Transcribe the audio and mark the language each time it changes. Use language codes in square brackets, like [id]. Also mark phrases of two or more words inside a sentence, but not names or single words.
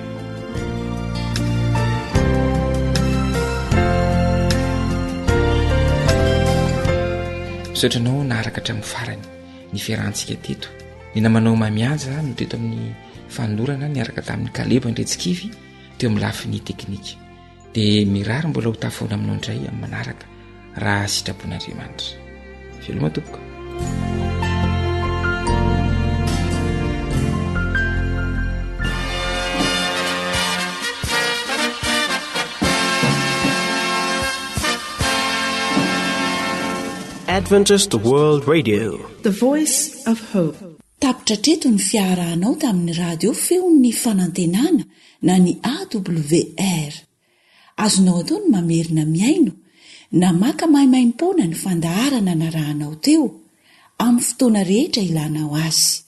[mg] misaotranao naharaka hatramin'ny farany ny fiarahantsika teto ny namanao mamianja no teto amin'ny fanolorana niaraka tamin'ny Kaleba Ndretsikivy teo amin'ny lafiny teknika dia mirary mbola ho tafoana aminao indray amin'ny manaraka raha sitrapon'Andriamanitra veloma tompoko. [en] Adventist World Radio, the voice of hope. [mg] Tapitra treto ny fiarahanao tamin'ny radio feon'ny fanantenana na ny AWR. Azonao atao ny mamerina miaino na maka mahimaimpona ny fandaharana narahanao teo amin'ny fotoana rehetra ilanao azy.